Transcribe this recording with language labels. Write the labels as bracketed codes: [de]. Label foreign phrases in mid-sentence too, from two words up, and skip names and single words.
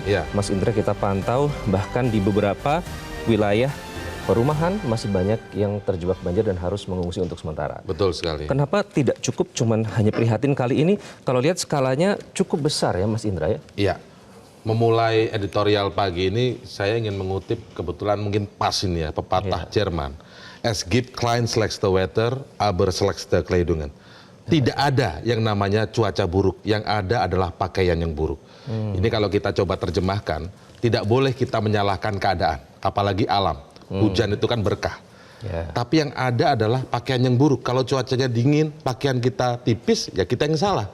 [id] Mas Indra, kita pantau bahkan di beberapa wilayah perumahan masih banyak yang terjebak banjir dan harus mengungsi untuk sementara. Betul sekali. Kenapa tidak cukup cuman hanya prihatin kali ini? Kalau lihat skalanya cukup besar ya Mas Indra ya? Iya. Memulai editorial pagi ini saya ingin mengutip kebetulan mungkin pas ini ya, pepatah Jerman. [de] Es gibt kein schlechte Wetter, aber schlechte Kleidungen. [id] Tidak ada yang namanya cuaca buruk, yang ada adalah pakaian yang buruk. Ini kalau kita coba terjemahkan, tidak boleh kita menyalahkan keadaan, apalagi alam. Hujan itu kan berkah. Tapi yang ada adalah pakaian yang buruk. Kalau cuacanya dingin, pakaian kita tipis, ya kita yang salah.